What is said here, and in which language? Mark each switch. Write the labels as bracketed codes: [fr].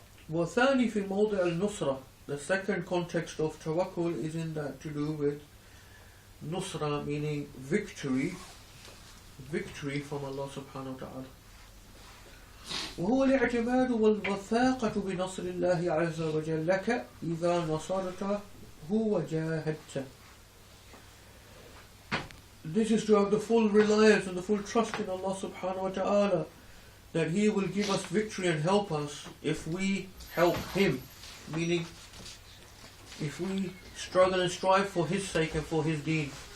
[ar] وثاني في موضع النصرة. [en] The second context of tawakkul is in that to do with nusra, meaning victory from Allah subhanahu wa ta'ala. [ar] وهو الاعتماد والوثاقة بنصر الله عز وجل لك إذا نصرته وجاهدته. [en] This is to have the full reliance and the full trust in Allah subhanahu wa ta'ala that He will give us victory and help us if we help Him, meaning if we struggle and strive for His sake and for His deen.